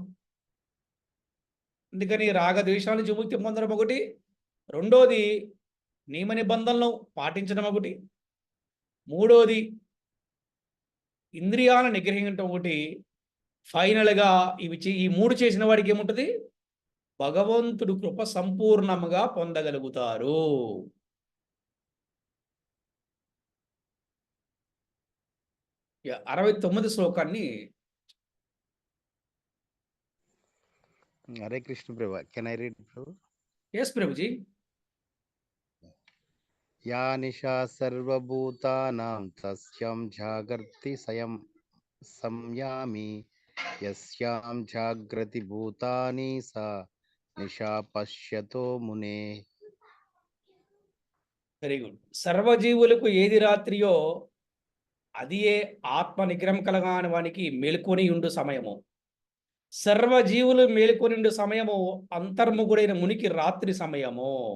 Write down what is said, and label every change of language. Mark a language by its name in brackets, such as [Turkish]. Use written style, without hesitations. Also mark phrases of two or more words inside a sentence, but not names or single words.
[Telugu] అందుకని రాగద్వేషాల నుంచి విముక్తి పొందడం ఒకటి, రెండోది నియమ నిబంధనలను పాటించడం ఒకటి, మూడోది ఇంద్రియాలను నిగ్రహించడం ఒకటి, ఫైనల్గా ఈ మూడు చేసిన వాడికి ఏముంటుంది? భగవంతుడు కృప సంపూర్ణముగా పొందగలుగుతారు. యా, 69 శ్లోకాన్ని. [English] Hare Krishna Prabhu. Can I read, Prabhu? [Telugu] ఎస్ ప్రభుజీ. [Sanskrit] या निशा सर्व भूतानां तस्यां जागर्ति संयमी यस्यां जाग्रति भूतानि सा निशा पश्यतो मुनेः. [English] very good. [Telugu] సర్వజీవులకు ఏది రాత్రియో అది ఏ ఆత్మ నిగ్రహం కలగాని వానికి మేలుకొని ఉండు సమయము. సర్వజీవులు మేలుకొని ఉండు సమయము అంతర్ముఖుడైన మునికి రాత్రి సమయము.